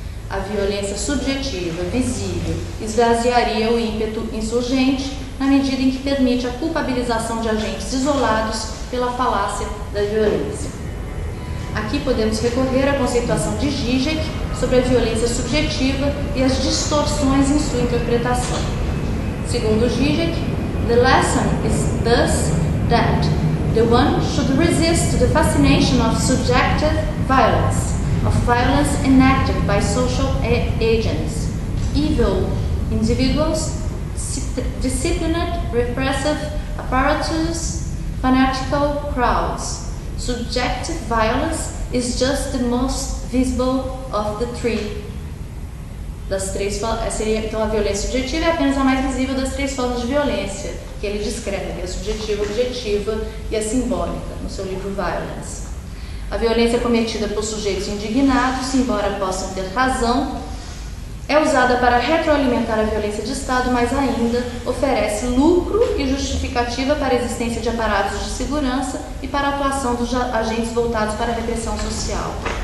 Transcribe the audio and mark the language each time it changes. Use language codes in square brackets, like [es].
[pt] A violência subjetiva, visível, esvaziaria o ímpeto insurgente na medida em que permite a culpabilização de agentes isolados pela falácia da violência. Aqui podemos recorrer à conceituação de Zizek sobre a violência subjetiva e as distorções em sua interpretação. [en] Segundo Zizek, the lesson is thus that the one should resist the fascination of subjective violence, of violence enacted by social agents, evil individuals, disciplined, repressive apparatus, fanatical crowds. Subjective violence is just the most visible of the three. [pt] Das três, seria, então, a violência subjetiva é apenas a mais visível das três formas de violência que ele descreve, a subjetiva, a objetiva e a simbólica, no seu livro Violence. A violência cometida por sujeitos indignados, embora possam ter razão, é usada para retroalimentar a violência de Estado, mas ainda oferece lucro e justificativa para a existência de aparatos de segurança e para a atuação dos agentes voltados para a repressão social.